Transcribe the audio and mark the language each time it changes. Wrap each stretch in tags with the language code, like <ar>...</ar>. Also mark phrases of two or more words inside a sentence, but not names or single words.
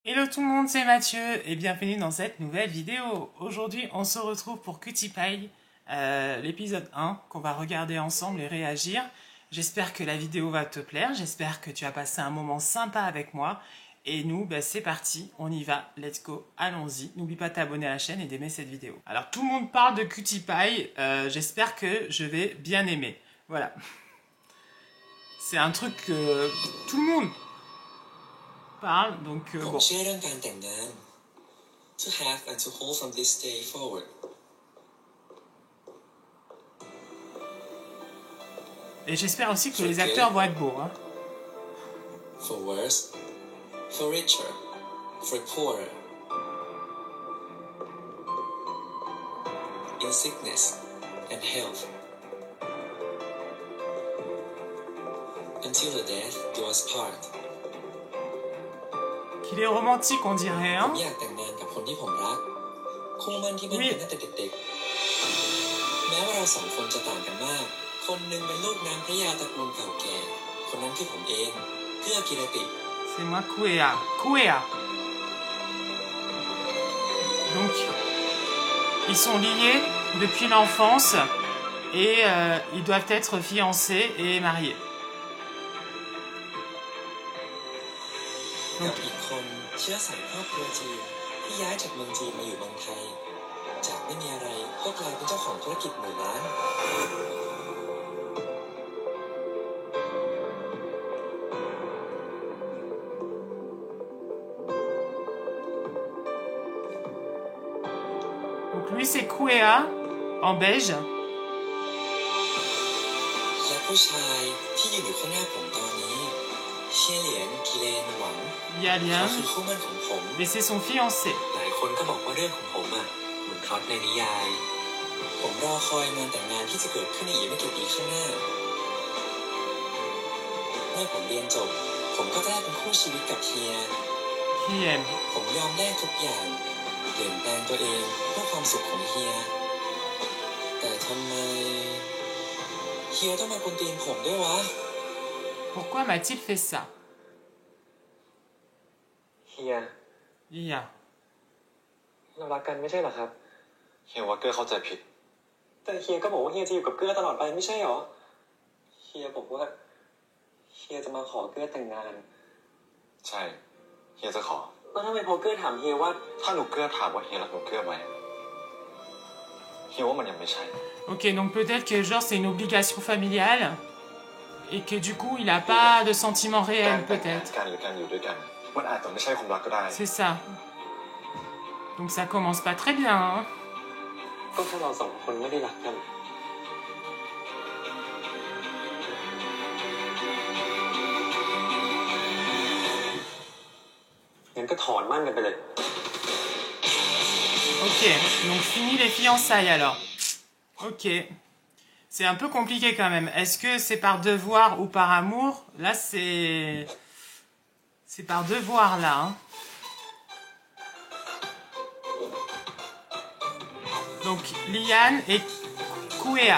<fr>Hello tout le monde, c'est Mathieu et bienvenue dans cette nouvelle vidéo. Aujourd'hui, on se retrouve pour Cutie Pie, l'épisode 1 qu'on va regarder ensemble et réagir. J'espère que la vidéo va te plaire, j'espère que tu as passé un moment sympa avec moi. Et nous, c'est parti, on y va,</fr> <en>let's go,</en> <fr>allons-y. N'oublie pas de t'abonner à la chaîne et d'aimer cette vidéo. Alors tout le monde parle de Cutie Pie, j'espère que je vais bien aimer. Voilà. C'est un truc que tout le monde parle, donc</fr> <th>ผม</th> <fr>bon.</fr> <th>เชื่อเรื่องการแต่งงาน</th> <en>to have and to hold from this day forward.</en> <fr>Et j'espère aussi que les acteurs vont être beaux. Hein.</fr> <en>For worse, for richer, for poorer. In sickness and health. Until the death do us part.</en> <fr>Qu'il est romantique, on dirait,</fr> <th>ผม</th> <fr>hein?</fr> <th>อยากแต่งงานกับคนที่ผมรักคู่มั่นที่มั่นกันตั้งแต่เด็กๆแม้ว่าเราสองคนจะต่างกันมากคนหนึ่งเป็นลูกนางพระยาตระกูลเก่าแก่คนนั้นคือผมเองเพื่อกิรติ</th> <fr>C'est moi, Kuea. Kuea. Donc, ils sont liés depuis l'enfance et ils doivent être fiancés et mariés.</fr> <th>กับอีกคนเชื้อสายครอบครัวจีนที่ย้ายจากเมืองจีนมาอยู่เมืองไทยจากไม่มีอะไรก็กลายเป็นเจ้าของธุรกิจหมื่นล้าน</th> <fr>Donc lui, c'est Kuea, en beige.</fr> <th>และผู้ชายที่ยืนอยู่ข้างหน้าผมตอนนี้เชี่ยเหลียนกิเลนหวัง</th> <fr>Il y a</fr> <th>เขา Lian, คือคู่มั่นของผม</th> <fr>mais c'est son fiancé.</fr> <th>หลายคนก็บอกว่าเรื่องของผมเหมือนพล็อตในนิยายผมรอคอยงานแต่งงานที่จะเกิดขึ้นในอีกไม่กี่ปีข้างหน้าเมื่อผมเรียนจบผมก็จะได้เป็นคู่ชีวิตกับเฮีย</th> <fr>Qui aime.</fr> <th>ผมยอมแลกทุกอย่างเปลี่ยนแปลงตัวเองเพื่อความสุขของเฮียแต่ทำไมเฮียต้องมากวนตีนผมด้วยวะ</th> <fr>Pourquoi m'a-t-il fait ça?</fr> <th>เฮีย Lia. เรารักกันไม่ใช่เหรอครับเฮียว่าเกอร์เข้าใจผิดแต่เฮียก็บอกว่าเฮียจะอยู่กับเกอร์ตลอดไปไม่ใช่หรอเฮียบอกว่าเฮียจะมาขอเกอร์แต่งงานใช่เฮียจะขอแล้วทำไมพอเกอร์ถามเฮียว่าถ้าหนูเกอร์ถามว่าเฮียรักหนูเกอร์ไหมเฮียว่ามันยังไม่ใช่</th> <fr>Ok, donc peut-être que genre c'est une obligation familiale et que du coup il a pas de sentiments réels peut-être.</fr> <th>การหรือการอยู่ด้วยกันมันอาจจะไม่ใช่ความรักก็ได้</th> <fr>C'est ça. Donc ça commence pas très bien. Hein.</fr> <th>ก็แค่เราสองคนไม่ได้รักกันงั้นก็ถอนมั่นกันไปเลย</th> <fr>Ok, donc fini les fiançailles alors. Ok. C'est un peu compliqué quand même. Est-ce que c'est par devoir ou par amour? Là, c'est... C'est par devoir, là. Hein. Donc, Lian et Kuea.</fr>